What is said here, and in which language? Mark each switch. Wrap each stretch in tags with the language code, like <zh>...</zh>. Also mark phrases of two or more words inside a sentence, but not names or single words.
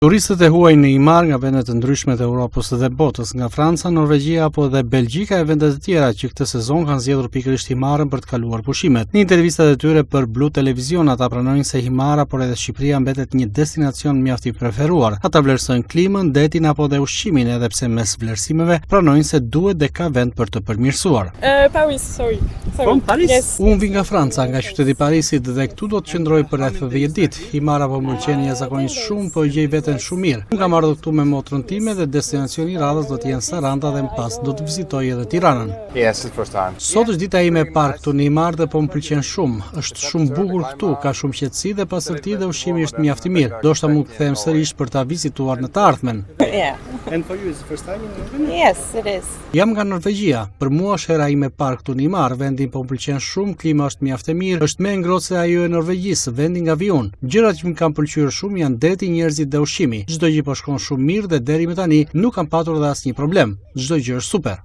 <sq>Turistët e huaj në Imar nga vendet të ndryshme të Europës dhe botës, nga Franca, Norvegjia apo dhe Belgjika e vendet të tjera që këtë sezon kanë zgjedhur pikërisht Himarën për të kaluar pushimet. Në intervistat e tyre për Blu Televizion, ata pranojnë se Himara, por edhe Shqipëria mbetet një destinacion mjaft i preferuar. Ata vlerësojnë klimën, detin apo dhe ushqimin, edhe pse mes vlerësimeve pranojnë se duhet dhe ka vend për të përmirësuar. Paris, sorry. Paris? Yes. Unë vi nga Franca, nga qyteti Parisit dhe këtu do të qëndroj për rreth 10 ditë. Himara po më pëlqen jashtëzakonisht shumë, po gjej veten shumë mirë. Unë kam ardhur këtu me motrën time dhe destinacioni i radhës do të jenë Saranda dhe më pas do të vizitoj edhe Tiranën.</sq> <en>Yes, the first time.</en> <sq>Sot është dita ime e parë këtu në Imar dhe po më pëlqen shumë. Është shumë bukur këtu, ka shumë qetësi dhe pastërti dhe ushqimi është mjaft i mirë. Do shta mund të kthehem sërish për ta vizituar në të ardhmen. Yeah.</sq> <en>And for you, is the first time in Norway? Yes, it is.</en> <sq>Jam nga Norvegjia. Për mua është hera ime e parë këtu në Imar. Vendi po më pëlqen shumë, klima është mjaft e mirë, është më e ngrohtë se ajo e Norvegjisë, vendi nga vi unë. Gjërat që më kanë pëlqyer shumë janë deti, njerëzit dhe ushqimi. Çdo gjë po shkon shumë mirë dhe deri më tani nuk kam patur dhe asnjë problem. Çdo gjë është super.</sq>